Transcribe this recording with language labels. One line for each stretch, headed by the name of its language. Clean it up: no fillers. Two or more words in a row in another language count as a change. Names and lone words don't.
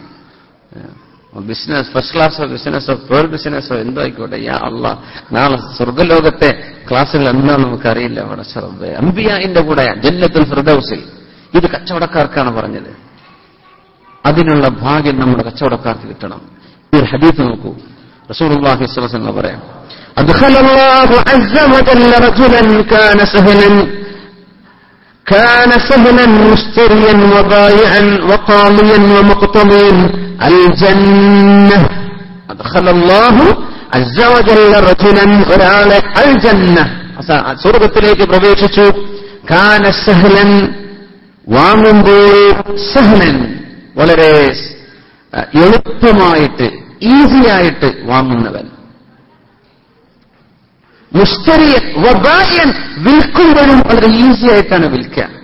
Malayalam: ബിസിനസ്, ഫസ്റ്റ് ക്ലാസ്സോ ബിസിനസ്സോ പേൾ ബിസിനസ്സോ എന്തോ ആയിക്കോട്ടെ,
Arabic: يا الله,
Malayalam: നാളെ സ്വർഗ്ഗലോകത്തെ ക്ലാസ്സുകൾ എന്താണെന്ന് നമുക്കറിയില്ല. അവിടെ റബ്ബേ അമ്പിയാന്റെ കൂടെ
Arabic: جنة الفردوس.
Malayalam: ഇത് കച്ചവടക്കാർക്കാണ് പറഞ്ഞത്. അതിനുള്ള ഭാഗ്യം നമ്മുടെ കച്ചവടക്കാർക്ക് കിട്ടണം. ഈ ഹദീസ് നോക്കൂ,
Arabic: رسول الله صلى الله عليه وسلم പറയാം, أدخل الله عز وجل رجلا كان سهلا مشتريا وبائعا وقاضيا ومقتضيا الجنة. أدخل الله عز وجل رجلا ഒരാളെ الجنة,
Malayalam: സ്വർഗ്ഗത്തിലേക്ക് പ്രവേശിച്ചു.
Arabic: كان سهلا,
Malayalam: വാങ്ങുമ്പോൾ സഹ്ലൻ, വളരെ എളുപ്പമായിട്ട് ഈസിയായിട്ട് വാങ്ങുന്നവൻ.
Arabic: مشتريا وبائعا,
Malayalam: വിൽക്കുമ്പോഴും വളരെ ഈസി ആയിട്ടാണ് വിൽക്കുക.